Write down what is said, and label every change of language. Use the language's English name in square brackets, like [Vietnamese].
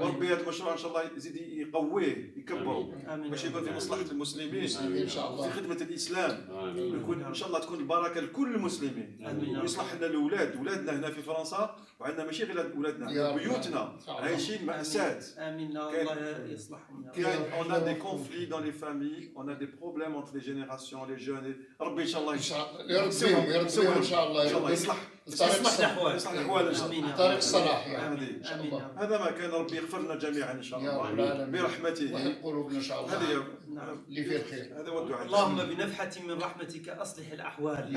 [Arabic] وربي هذا المشروع ان شاء الله يزيد يقويه يكبره آمين. باش يكون في مصلحه المسلمين ان شاء الله. في خدمه الاسلام، ويكون ان شاء الله تكون البركه لكل المسلمين، آمين. ويصلح لنا الاولاد، اولادنا هنا في فرنسا، وعندنا ماشي غير اولادنا، يا رب. بيوتنا عايشين مأساة. آمين. الله يصلحهم يا رب. [French] On a des conflits dans les familles, on a des problèmes entre les générations, les jeunes. [Arabic] ربي ان شاء الله ان شاء الله يربيهم يربيهم ان شاء الله. ان شاء الله يصلح يصلح الأحوال. يصلح الاحوال ان شاء الله. آمين يا رب. طريق الصلاح يعني. آمين. ان شاء آمين يا الله. رب. هذا ما كان، ربي يغفر لنا جميعا ان شاء يا رب الله العالمين. برحمته. وحد قلوبنا ان شاء الله. هذه نعم. اللي فيه الخير. هذا هو الدعاء. اللهم بنفحة من رحمتك أصلح الأحوال.